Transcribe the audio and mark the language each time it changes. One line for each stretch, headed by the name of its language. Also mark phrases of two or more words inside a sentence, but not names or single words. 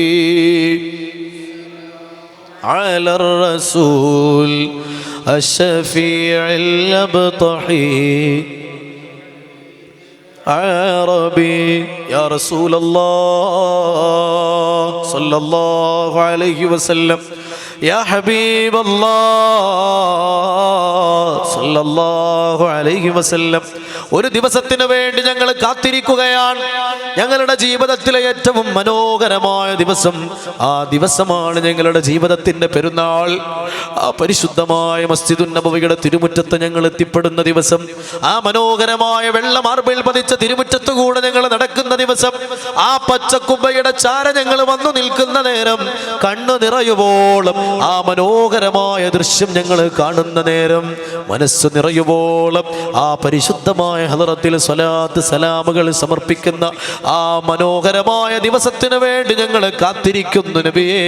Arabic: على الرسول الشفيع الأبطحي عربي يا رسول الله صلى الله عليه وسلم يا حبيب الله صلى الله عليه وسلم.
Malayalam: ഒരു ദിവസത്തിന് വേണ്ടി ഞങ്ങൾ കാത്തിരിക്കുകയാണ്. ഞങ്ങളുടെ ജീവിതത്തിലെ ഏറ്റവും മനോഹരമായ ദിവസം. ആ ദിവസമാണ് ഞങ്ങളുടെ ജീവിതത്തിന്റെ പെരുന്നാൾ. ആ പരിശുദ്ധമായ മസ്ജിദുൻ നബവിയുടെ തിരുമുറ്റത്ത് ഞങ്ങൾ എത്തിപ്പെടുന്ന ദിവസം, ആ മനോഹരമായ വെള്ള മാർബിൾ പതിച്ച തിരുമുറ്റത്ത് കൂടെ ഞങ്ങൾ നടക്കുന്ന ദിവസം, ആ പച്ചക്കുബ്ബയുടെ ചാര ഞങ്ങൾ വന്നു നിൽക്കുന്ന നേരം, കണ്ണു നിറയുവോളം ആ മനോഹരമായ ദൃശ്യം ഞങ്ങൾ കാണുന്ന നേരം, മനസ്സ് നിറയുവോളം ആ പരിശുദ്ധമായ ഹളറത്തിൽ സ്വലാത്ത് സലാമുകൾ സമർപ്പിക്കുന്ന ആ മനോഹരമായ ദിവസത്തിന് വേണ്ടി ഞങ്ങൾ കാത്തിരിക്കുന്നു നബിയേ.